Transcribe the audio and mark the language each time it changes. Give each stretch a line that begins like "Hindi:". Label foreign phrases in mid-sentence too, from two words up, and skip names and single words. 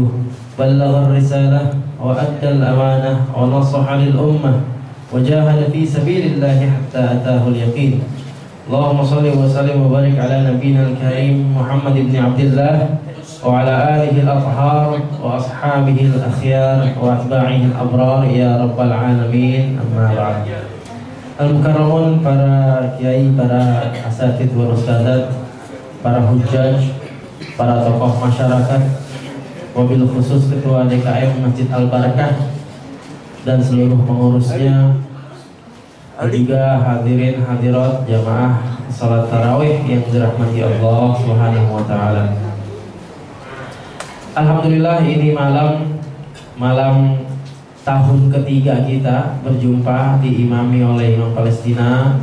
Arabic: بلغ الرسالة وأدى الأمانة ونصح للأمة وجاهد في سبيل الله حتى أتاه اليقين. اللهم صل وسلم وبارك على نبينا الكريم محمد بن عبد الله وعلى آله الأطهار وأصحابه الأخيار وأتباعه الأبرار يا رب العالمين. أما بعد.
Indonesian: Al-Mukarramun, para kiai, para
Arabic: الأساتذة والأستاذات,
Indonesian: para hujjaj, para tokoh masyarakat,
Arabic: وبالخصوص
Indonesian: Ketua DKM Masjid Al-Barkah dan seluruh pengurusnya, juga hadirin hadirat jamaah salat tarawih yang dirahmati
Arabic: الله سبحانه وتعالى.
Indonesian: Alhamdulillah, ini malam tahun ketiga kita berjumpa diimami oleh Imam Palestina.